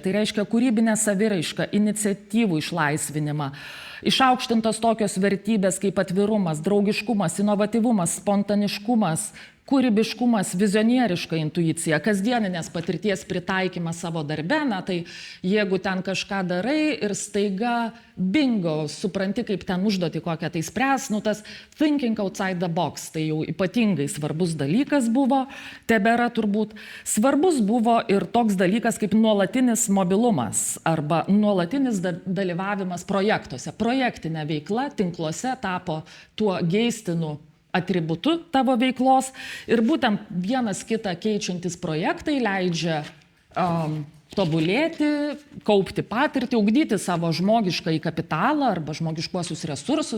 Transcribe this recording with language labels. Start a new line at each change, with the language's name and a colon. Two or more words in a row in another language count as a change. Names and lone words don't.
Lithuanian: Tai reiškia kūrybinę saviraišką, iniciatyvų išlaisvinimą, išaukštintos tokios vertybės kaip atvirumas, draugiškumas, inovatyvumas, spontaniškumas, kūrybiškumas, vizionieriška intuicija, kasdieninės patirties pritaikymas savo darbe, na tai jeigu ten kažką darai ir staiga bingo, supranti, kaip ten užduoti kokią tai spręs, nu tas
English: thinking outside the box,
Lithuanian: tai jau ypatingai svarbus dalykas buvo, tebėra turbūt. Svarbus buvo ir toks dalykas kaip nuolatinis mobilumas arba nuolatinis dalyvavimas projektuose. Projektinė veikla tinkluose tapo tuo geistinu atributu tavo veiklos ir būtent vienas kitą keičiantis projektai leidžia tobulėti, kaupti patirtį, ugdyti savo žmogiškąjį kapitalą arba žmogiškuosius resursus.